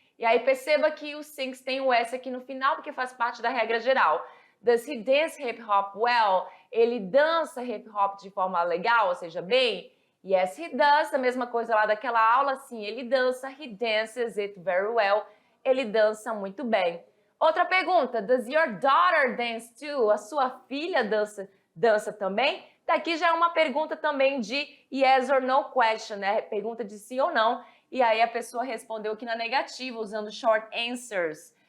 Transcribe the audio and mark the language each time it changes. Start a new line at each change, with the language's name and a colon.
Portuguese: E aí perceba que o sings tem o S aqui no final, porque faz parte da regra geral.
English: Does he dance hip hop well?
Portuguese: Ele dança hip hop de forma legal, ou seja, bem?
English: Yes, he does.
Portuguese: A mesma coisa lá daquela aula, sim, ele dança.
English: He dances it very well.
Portuguese: Ele dança muito bem. Outra pergunta,
English: does your daughter dance too?
Portuguese: A sua filha dança também? Daqui já é uma pergunta também de
English: yes or no question,
Portuguese: né? Pergunta de sim ou não. E aí a pessoa respondeu aqui na negativa, usando short answers.